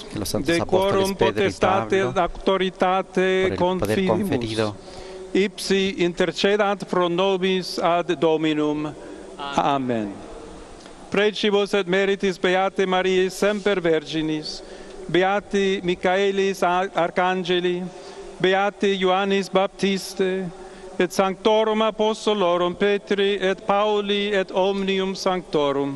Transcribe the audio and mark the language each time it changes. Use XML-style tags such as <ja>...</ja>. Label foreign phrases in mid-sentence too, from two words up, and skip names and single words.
<es>Que los santos de apóstoles</es> <la>quorum</la> <es>Pedro y</es> <la>potestate</la> <es>Pablo,</es> <la>et auctoritate</la> <es>por el poder</es> <la>confidimus,</la> <es>conferido,</es> <la>ipsi intercedant pro nobis ad Dominum. Amen. Precibus et meritis Beate Mariae semper Virginis, Beati Michaelis Arcangeli, Beati Ioannis Baptiste, et Sanctorum Apostolorum Petri et Pauli et omnium Sanctorum.</la>